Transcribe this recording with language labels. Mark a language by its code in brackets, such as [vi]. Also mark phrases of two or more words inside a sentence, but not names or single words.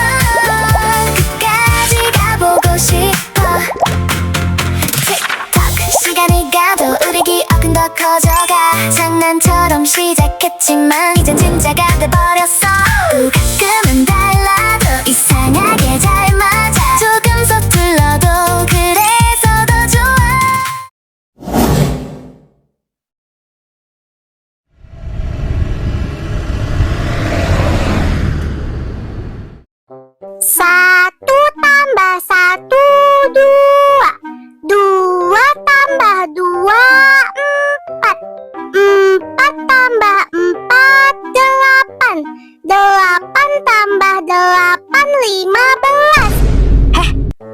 [ko] 끝까지 가보고 싶어 틱톡 시간이 가도 우리 기억은 더 커져가 장난처럼 시작했지만 이젠 진짜가 돼버렸어 가끔은 달라도 이상하게 잘 맞아 조금 서툴러도 그래서 더 좋아 [id] Satu tambah satu dua, dua tambah dua empat, empat tambah empat delapan, delapan tambah delapan 15.